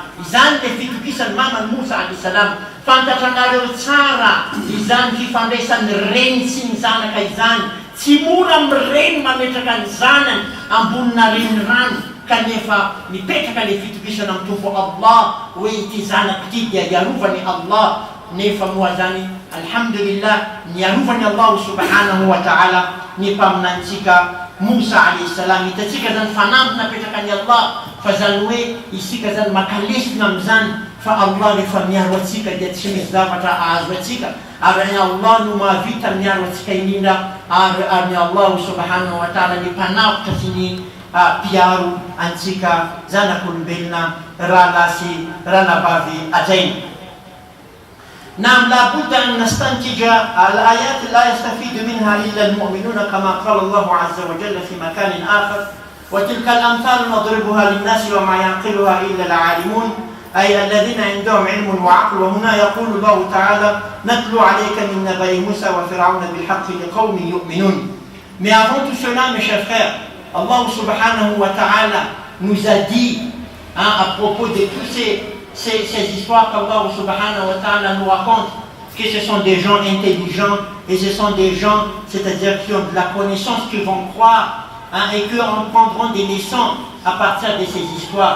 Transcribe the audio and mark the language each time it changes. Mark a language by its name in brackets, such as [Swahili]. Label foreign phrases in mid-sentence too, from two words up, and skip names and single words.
[Malagasy] Izany le fitokisany mamany Mosa [Arabic] عليه السلام. [Malagasy] Fantatranareo tsara izany fifandraisan'ny reny sy ny zanaka izany, tsy mora mireny mametraka ny zanany ambonina renirano, kanefa mipetraka le fitokisana amin'ny tompo Allah hoe ity zanako ity dia iarovany Allah. Nefa moa zany alhamdulillah niarovany Allah [Arabic] سبحانه وتعالى [Malagasy] ny mpaminantsika Mosa [Arabic] عليه السلام. [Malagasy] Hitatsika zany fanampy napetrakany Allah, fa zany hoe isika zany makalesina am'izany fa Allah rehefa miaro atsika dia tsy misy zavatra azo atsika, ary Allah no mahavita miaro atsika indrindra, ary Allah [Arabic] سبحانه وتعالى [Malagasy] ny mpanafitra sy ny mpiaro antsika zanak'olombelona rahalahy sy rahalabavy ajaina. [Arabic] نعم لابد أن نستنتج الآيات لا يستفيد منها إلا المؤمنون كما قال الله عز وجل في مكان آخر وتلك الأمثال نضربها للناس وما يعقلها إلا العالمون أي الذين عندهم علم وعقل. وهنا يقول الله تعالى نتلو عليك من نبأ موسى وفرعون بالحق لقوم يؤمنون. [French] Mais avant tout cela, mes chers frères, Allah [Arabic] سبحانه وتعالى [French] nous a dit à propos de tous ces histoires qu'Allah [Arabic] سبحانه وتعالى [French] nous raconte, que ce sont des gens intelligents et ce sont des gens, c'est-à-dire qui ont de la connaissance, qui vont croire et qui en prendront des leçons à partir de ces histoires.